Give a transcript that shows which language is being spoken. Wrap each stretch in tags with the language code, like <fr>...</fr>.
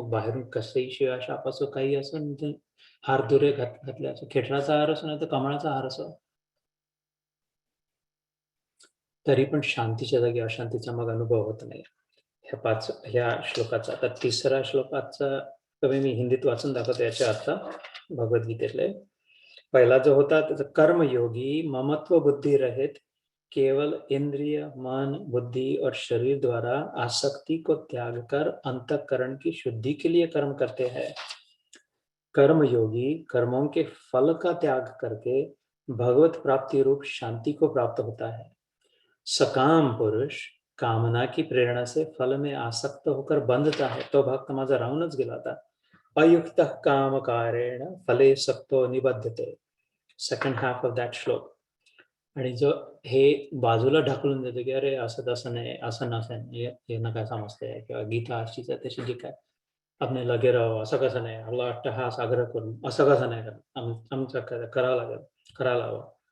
<mr>मग बाहेरून कसंही शिव्या-शाप असो, काही असो, हारदुरे घातले असो, खेटराचा हार असो नाही तर कमळाचा हार असो, तरी पण शांतीच्या जागी अशांतीचा मग अनुभव होत नाही. ह्या श्लोकाचा आता तिसरा श्लोकाचा कमी मी हिंदीत वाचून दाखवतो याच्या अर्थ भगवद्गीतेतले.</mr> <hi>पहिला जो होता त्याचा कर्मयोगी ममत्व बुद्धि रहित केवल इंद्रिय, मन, बुद्धि और शरीर द्वारा आसक्ति को त्याग कर अंतःकरण की शुद्धि के लिए कर्म करते हैं. कर्मयोगी कर्मों के फल का त्याग करके भगवत प्राप्ति रूप शांति को प्राप्त होता है. सकाम पुरुष कामना की प्रेरणा से फल में आसक्त होकर बंधता है.</hi> <mr>तो भाग तर माझा राहूनच गेला होता.</mr> <sa>अयुक्त काम कारेण फले सक्तो निबद्धते.</sa> <en>Second half of that shloka.</en> <mr>आणि जो हे बाजूला ढकलून देतो की अरे असं तसं नाही, असं नसेल, यांना काय समजतंय किंवा गीता अशीच आहे तशी जी काय आपण लगे राहावं, असं कसं नाही, मला वाटतं हा आग्रह करून असं कसं नाही करत, आमचं करावं लागेल, करायला हवं.</mr>